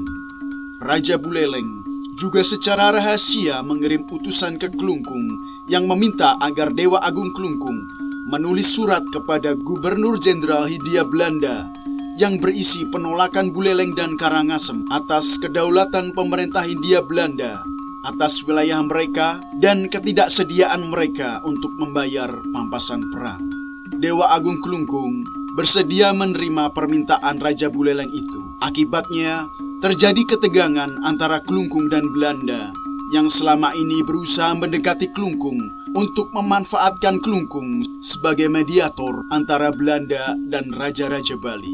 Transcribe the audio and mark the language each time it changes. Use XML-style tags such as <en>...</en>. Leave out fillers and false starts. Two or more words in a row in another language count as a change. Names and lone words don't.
<id>Raja Buleleng juga secara rahasia mengirim utusan ke Klungkung yang meminta agar Dewa Agung Klungkung menulis surat kepada Gubernur Jenderal Hindia Belanda yang berisi penolakan Buleleng dan Karangasem atas kedaulatan pemerintah Hindia Belanda atas wilayah mereka dan ketidaksediaan mereka untuk membayar pampasan perang. Dewa Agung Klungkung bersedia menerima permintaan Raja Buleleng itu. Akibatnya, terjadi ketegangan antara Klungkung dan Belanda yang selama ini berusaha mendekati Klungkung untuk memanfaatkan Klungkung sebagai mediator antara Belanda dan Raja-Raja Bali.</id>